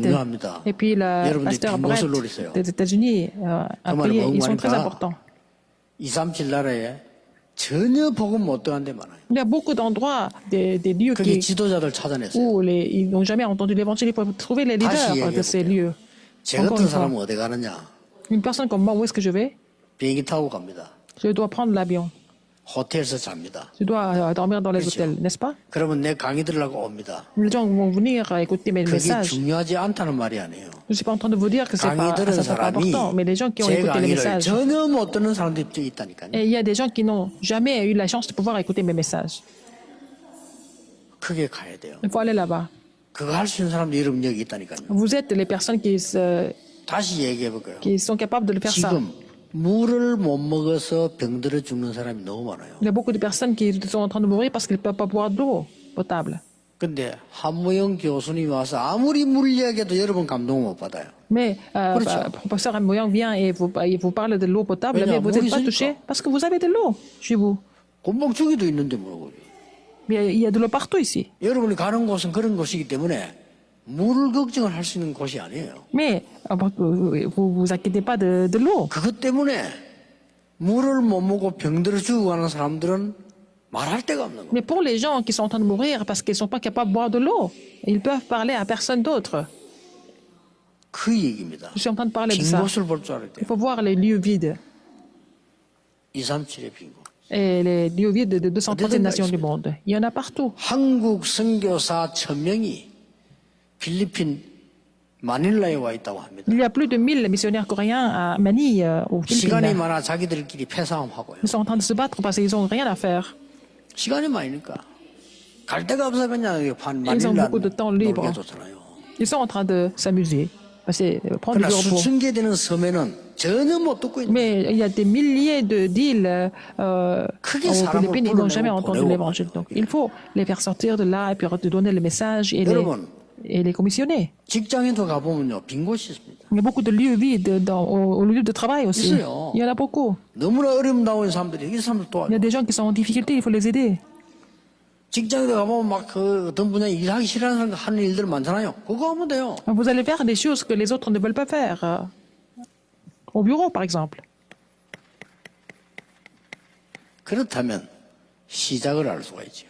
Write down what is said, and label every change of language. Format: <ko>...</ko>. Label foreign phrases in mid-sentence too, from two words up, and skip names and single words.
<ko>중요합니다.</ko> <fr>Et puis le</fr> <ko>여러분들이</ko> <fr>Pasteur</fr> <ko>빈</ko> <fr>Brett</fr> <ko>곳을 노리세요.</ko> <fr>des États-Unis a</fr> <ko>그</ko> <fr>prié.</fr> <ko>말은</ko> <fr>Ils sont très</fr> <ko>뭐니까</ko> <fr>importants.</fr> <ko>237 나라에 전혀 복음 못 들어간 데 많아요.</ko> <fr>Il y a beaucoup d'endroits, des lieux</fr> <ko>그게 지도자들 찾아냈어요.</ko> <fr>où ils n'ont jamais entendu l'évangile. Il faut trouver les leaders de ces lieux.</fr> <ko>제</ko> <fr>Encore</fr> <ko>같은</ko> <fr>une fois.</fr> <ko>사람은 어디 가느냐?</ko> <fr>Une personne comme moi, où est-ce que je vais?</fr> <ko>비행기 타고 갑니다.</ko> <fr>Je dois prendre l'avion.</fr> <ko>호텔에서 잡니다.</ko> <fr>Je dois dormir dans les hôtels, n'est-ce pas?</fr> <ko>그러면 내 강의 들으려고 옵니다.</ko> <fr>Les gens vont venir écouter mes</fr> <ko>그게</ko> <fr>messages.</fr> <ko>중요하지 않다는 말이 아니에요.</ko> <fr>Je ne suis pas en train de vous dire que c'est</fr> <ko>강의</ko> <fr>pas,</fr> <ko>들은</ko> <fr>ça, c'est pas</fr> <ko>사람이</ko> <fr>important, mais les gens qui ont</fr> <ko>제</ko> <fr>écouté les</fr> <ko>강의를</ko> <fr>messages.</fr> <ko>전혀 못 듣는 사람들이 있다니까요.</ko> <fr>Et il y a des gens qui n'ont jamais eu la chance de pouvoir écouter mes messages.</fr> <ko>크게 가야 돼요.</ko> <fr>Il faut aller là-bas.</fr> <ko>그거 할 수 있는 사람들이 여러분 여기 있다니까요.</ko> <fr>Vous êtes les personnes</fr> <ko>다시 얘기해 볼까요?</ko> <fr>qui sont capables de le faire ça.</fr> <ko>지금 물을 못 먹어서 병들어 죽는 사람이 너무 많아요.</ko> <fr>Il y a beaucoup de personnes qui sont en train de mourir parce qu'ils ne peuvent pas boire d'eau potable.</fr> <ko>근데 한무영 교수님이 와서 아무리 물 이야기해도 여러분 감동 못 받아요.</ko> <fr>Mais professeur Amoyang vient et vous parle de l'eau potable, mais vous n'êtes pas touché parce que vous avez de l'eau chez vous.</fr> <ko>곤봉주기도 있는데 뭐라고요?</ko> <fr>Mais il y a de l'eau partout ici.</fr> <ko>여러분이 가는 곳은 그런 곳이기 때문에 물을 걱정을 할 수 있는 곳이 아니에요.</ko> <fr>Mais vous inquiétez pas de l'eau.</fr> <ko>그것 때문에 물을 못 먹고 병들어 죽어가는 사람들은 말할 데가 없는 거예요.</ko> <fr>Mais pour les gens qui sont en train de mourir parce qu'ils ne sont pas capables de boire de l'eau, ils peuvent parler à personne d'autre.</fr> <ko>그 얘기입니다.</ko> <fr>Je suis en train de parler de</fr> <ko>빈</ko> <fr>ça.</fr> <ko>곳을 볼 줄 알아야</ko> <fr>Il</fr> <ko>돼요.</ko> <fr>faut voir les lieux vides.</fr> <ko>237의 빈 곳.</ko> <fr>Et les lieux vides de 237 nations du monde. Il y en a partout.</fr> <ko>한국 선교사 1000명이 필리핀 마닐라에 와 있다고 합니다.</ko> <fr>Il y a plus de 1000 missionnaires coréens à Manille, aux</fr> <ko>시간이</ko> <fr>Philippines.</fr> <ko>많아 자기들끼리 패싸움하고요.</ko> <fr>Ils sont en train de se battre parce qu'ils n'ont rien à faire.</fr> <ko>시간이 많으니까 갈 데가 없어 그냥</ko> <fr>ont</fr> <ko>마닐라</ko> <fr>beaucoup de temps libre.</fr> <ko>놀게 줬잖아요.</ko> <fr>Ils sont en train de s'amuser. Prendre</fr> <ko>그러나</ko> <fr>du repos.</fr> <ko>수천 개 되는 섬에는 전혀 못 듣고 있는</ko> <fr>Mais il y a des milliers d'îles</fr> <ko>크게</ko> <fr>aux</fr> <ko>사람을</ko> <fr>Philippines, ils n'ont jamais</fr> <ko>불러내고</ko> <fr>entendu</fr> <ko>보내고</ko> <fr>l'évangile. Donc</fr> <ko>말이에요.</ko> <fr>il faut les faire sortir de là et puis de donner le message</fr> <ko>여러분,</ko> <fr>et les commissionner.</fr> <ko>직장에도 가보면요 빈 곳이 있습니다.</ko> <fr>Il y a beaucoup de lieux vides au lieu de travail aussi.</fr> <ko>있어요.</ko> <fr>Il y en a beaucoup.</fr> <ko>너무나 어려움 사람들이 이 사람들</ko> <fr>Il y</fr> <ko>도와요.</ko> <fr>a des gens qui sont en difficulté, il faut les aider.</fr> <ko>직장에도 가보면 막 그 어떤 분야 일하기 싫어하는 사람 하는 일들 많잖아요. 그거 하면 돼요.</ko> <fr>Vous allez faire des choses que les autres ne veulent pas faire. Au bureau, par exemple.</fr> <ko>그렇다면 시작을 알 수가 있죠.</ko>